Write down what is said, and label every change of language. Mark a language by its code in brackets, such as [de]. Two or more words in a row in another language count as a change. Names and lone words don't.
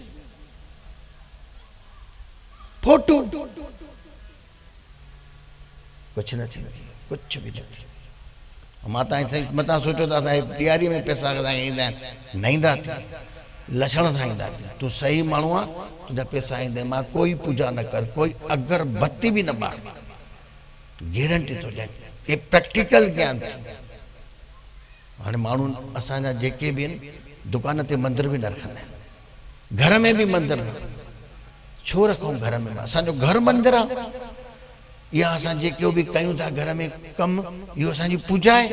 [sd] फोटो कुझु न थींदी, कुझु बि न थींदी। मां तव्हां मथां सोचो त असांजे ॾियारी में पैसा असांखे ईंदा आहिनि, न ईंदा थी, लछण सां ईंदा थी। तूं सही माण्हू आहे, तुंहिंजा पैसा ईंदा। मां कोई पूजा न कर, कोई अगरबत्ती बि न ॿार, गारंटी थो ॾियां। ये प्रैक्टिकल ज्ञान। हाणे माण्हू असांजा जेके बि आहिनि दुकान ते मंदर बि न रखंदा आहिनि, घर में बि मंदर न। छो रखूं घर में? असांजो घर मंदर आहे। या असां जेको बि कयूं था घर में कमु, इहो असांजी पूजा आहे।